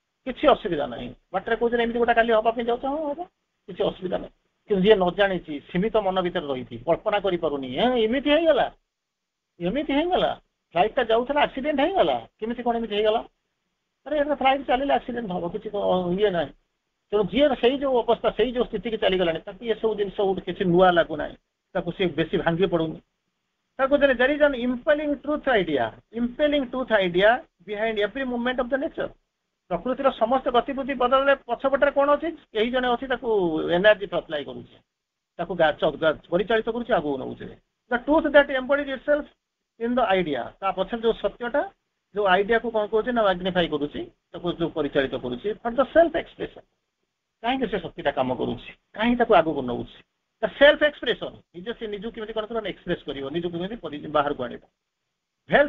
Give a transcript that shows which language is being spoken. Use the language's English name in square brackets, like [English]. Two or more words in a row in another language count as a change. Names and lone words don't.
[Odia] କିଛି ଅସୁବିଧା ନାହିଁ ବାଟରେ କହୁଛନ୍ତି ଏମିତି ଗୋଟେ କାଲି ହବା ପାଇଁ ଯାଉଛ ହଁ ହବ କିଛି ଅସୁବିଧା ନାହିଁ କିନ୍ତୁ ଯିଏ ନ ଜାଣିଛି ସୀମିତ ମନ ଭିତରେ ରହିଛି କଳ୍ପନା କରିପାରୁନି ଏମିତି ହେଇଗଲା ଫ୍ଲାଇଟଟା ଯାଉଥିଲା ଆକ୍ସିଡେଣ୍ଟ ହେଇଗଲା କେମିତି କଣ ଏମିତି ହେଇଗଲା ଆରେ ଏଟା ଫ୍ଲାଇଟ ଚାଲିଲେ ଆକ୍ସିଡେଣ୍ଟ ହବ କିଛି ଇଏ ନାହିଁ ତେଣୁ ଯିଏ ସେଇ ଯୋଉ ଅବସ୍ଥା ସେଇ ଯୋଉ ସ୍ଥିତିକି ଚାଲିଗଲାଣି ତାକୁ ଏସବୁ ଜିନିଷ କିଛି ନୂଆ ଲାଗୁନାହିଁ ତାକୁ ସେ ବେଶୀ ଭାଙ୍ଗି ପଡୁନି ତାକୁ [English] there is an impelling truth idea behind every movement of the nature [Odia] ପ୍ରକୃତିର ସମସ୍ତ ଗତିବିଧି ବଦଳରେ ପଛପଟରେ କଣ ଅଛି କେହି ଜଣେ ଅଛି ତାକୁ [English] energy supply [Odia] କରୁଛି ତାକୁ ପରିଚାଳିତ କରୁଛି ଆଗକୁ ନଉଛି [English] the truth that embodies itself in the idea [Odia] ତା ପଛରେ ଯୋଉ ସତ୍ୟଟା ଯୋଉ ଆଇଡିଆକୁ କଣ କରୁଛି ନା ମ୍ୟାଗ୍ନିଫାଇ କରୁଛି ତାକୁ ଯୋଉ ପରିଚାଳିତ କରୁଛି [English] for the self expression [Odia] କାହିଁକି ସେ ଶକ୍ତିଟା କାମ କରୁଛି କାହିଁକି ତାକୁ ଆଗକୁ ନଉଛି [English] the self expression [Odia] ନିଜକୁ କେମିତି କଣ କରିବ ଏକ୍ସପ୍ରେସ କରିବ ନିଜକୁ କେମିତି ବାହାରକୁ ଆଣିବ ଭେଲ୍ସ